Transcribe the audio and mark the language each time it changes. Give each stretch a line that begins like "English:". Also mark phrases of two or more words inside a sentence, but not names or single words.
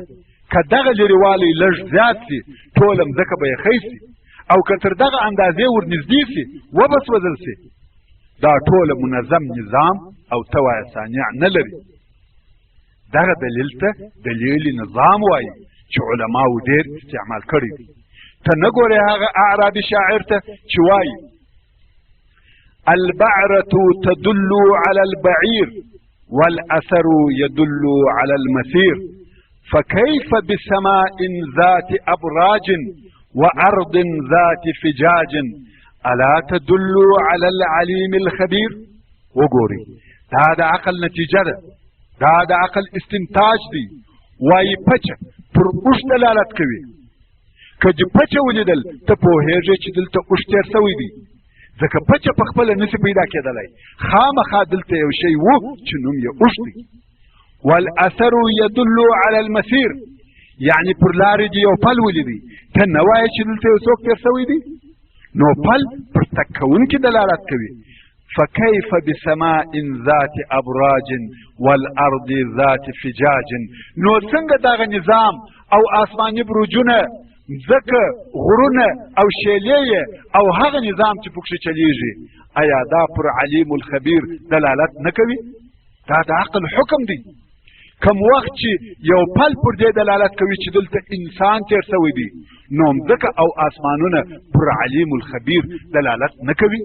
Pashto: که دغه لرېوالی لږ زیات سي ټوله مځکه به یې ښی سي، او که تر دغه اندازې ورنږدې سي وبسوځل سي. دا ټوله منظم نظام او ته وایه صانع نه لري. دغه دلیل ته دلیل نظام وایي چې علماو ډېر استعمال کړی دی. ته نه ګورې هغه اعرابي شاعر ته چې وایي
Arabic: البعرة تدل على البعير والأثر يدل على المسير فكيف بسماء ذات أبراج وأرض ذات فجاج ألا تدل على العليم الخبير؟
Pashto: وګورئ، دا د عقل نتیجه ده، دا د عقل استنتاج دی. وایي پچه پر اوښ دلالت کوي. که دې پچه ولیدل ته پوهېږې چې دلته اوښ تېر سوی دی، ځکه پچه په خپله نسي پیدا کېدلی، خامخا دلته یو شی و چې نوم یې اوښ دی.
Arabic: والاثر يدل على المسير،
Pashto: یعنی پر لارې دې یو پل ولیدی، ته نه وایې چې دلته یو څوک تېر سوی دی. نو پل پر تګ کوونکي دلالت کوي.
Arabic: فكيف بسماء ذات ابراج والارض ذات فجاج،
Pashto: نو څنګه دغه نظام او آسماني برجونه، ځکه غرونه او شیلې او هغه نظام چې پکښې چلیږي، آیا دا پر
Arabic: علیم الخبیر
Pashto: دلالت نه کوي؟ دا د عقل حکم دی. کم وخت چې یو پل پر دې دلالت کوي چې دلته انسان تېر سوی دی، نو مځکه او آسمانونه پر
Arabic: علیم الخبیر
Pashto: دلالت نه کوي.